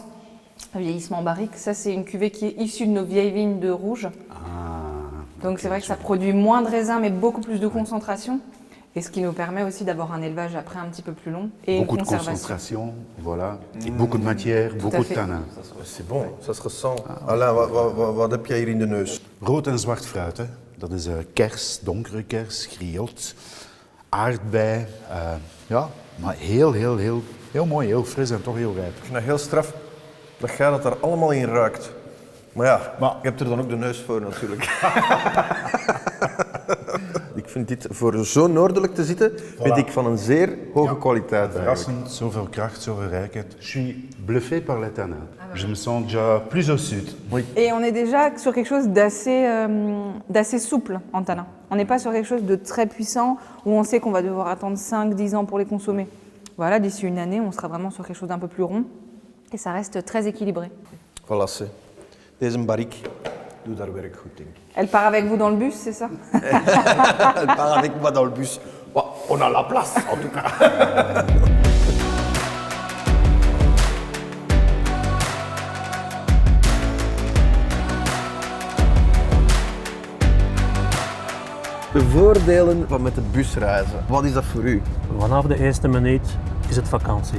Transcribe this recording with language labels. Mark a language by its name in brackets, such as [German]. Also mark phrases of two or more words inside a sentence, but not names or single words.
[French] Vieillissement en barrique, ça c'est une cuvée qui est issue de nos vieilles vignes de rouge. Donc c'est vrai que ça produit moins de raisins mais beaucoup plus de concentration. Et ce qui nous permet aussi d'avoir un élevage après un petit peu plus long et beaucoup une de conservation. concentration, voilà. Et beaucoup de matière, beaucoup à de fait. tannin. C'est bon, ça se ressent. [Dutch] Alain, wat heb jij hier in de neus? Rood en zwart fruit, hè. Dat is kers, donkere kers, griot, aardbei. Ja, maar heel mooi, heel fris en toch heel rijp. Ik vind dat heel straf dat jij dat daar allemaal in ruikt. Maar ja, je hebt er dan ook de neus voor natuurlijk. Ik vind dit voor zo noordelijk te zitten, vind ik van een zeer hoge kwaliteit. Verrassend, zoveel kracht, zoveel rijkheid. [French] Je suis bluffé par les tanins. Je me sens déjà plus au sud. Et on est déjà sur quelque chose d'assez souple en tanin. On n'est pas sur quelque chose de très puissant où on sait qu'on va devoir attendre 5-10 ans pour les consommer. Voilà, d'ici une année, on sera vraiment sur quelque chose d'un peu plus rond et ça reste très équilibré. Voilà, c'est. [Dutch] Deze barrique doet daar werk goed, denk ik. [French] Elle part avec vous dans le bus, c'est ça? Elle part avec moi dans le bus. Bon, on a la place, en tout cas. [Dutch] De voordelen van met de bus reizen. Wat is dat voor u? Vanaf de eerste minuut is het vakantie.